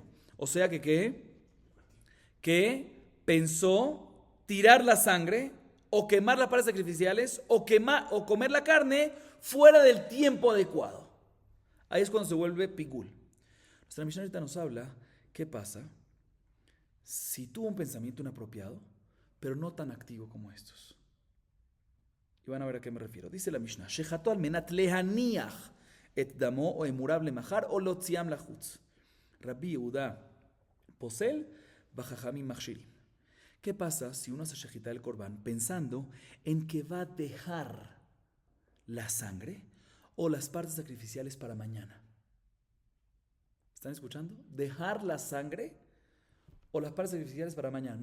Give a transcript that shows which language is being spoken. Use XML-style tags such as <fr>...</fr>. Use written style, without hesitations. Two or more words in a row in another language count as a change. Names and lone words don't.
<es>O sea que pensó tirar la sangre o quemar las partes sacrificiales o comer la carne fuera del tiempo adecuado. Ahí es cuando se vuelve pigul. Nuestra Mishnah ahorita nos habla qué pasa si tuvo un pensamiento inapropiado, pero no tan activo como estos. Y van a ver a qué me refiero. Dice la Mishnah:</es> <he>שחטו על מנת להניח את דמו או אימוריו למחר או להוציאם לחוץ. רבי יהודה פוסל וחכמים מכשירים.</he> <es>¿Qué pasa si uno hace shejitá del Corbán pensando en que va a dejar la sangre o las partes sacrificiales para mañana? ¿Están escuchando? Dejar la sangre o las partes sacrificiales para mañana.</es>